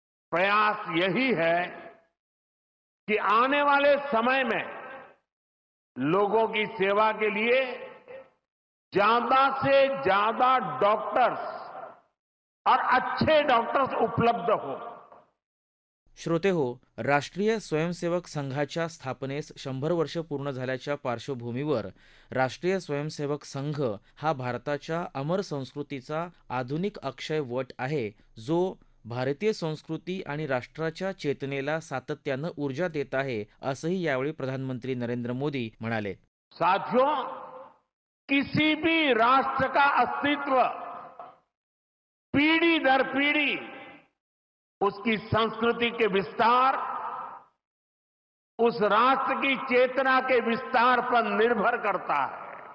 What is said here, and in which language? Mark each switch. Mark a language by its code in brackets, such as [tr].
[hi] प्रयास यही है कि आने वाले समय में लोगों की सेवा के लिए ज्यादा से ज्यादा डॉक्टर्स और अच्छे डॉक्टर्स उपलब्ध हो। [mr] श्रोते हो, राष्ट्रीय स्वयंसेवक संघाच्या स्थापनेस 100 वर्ष पूर्ण झाल्याच्या पार्श्वभूमीवर राष्ट्रीय स्वयंसेवक संघ हा भारताच्या अमर संस्कृतीचा आधुनिक अक्षय वट आहे, जो भारतीय संस्कृती आणि राष्ट्राच्या चेतनेला सातत्यानं ऊर्जा देत आहे, असंही यावेळी प्रधानमंत्री नरेंद्र मोदी म्हणाले। [hi] साथियों, किसी भी राष्ट्र का अस्तित्व पीढ़ी दर पीढ़ी उसकी संस्कृति के विस्तार, उस राष्ट्र की चेतना के विस्तार पर निर्भर करता है।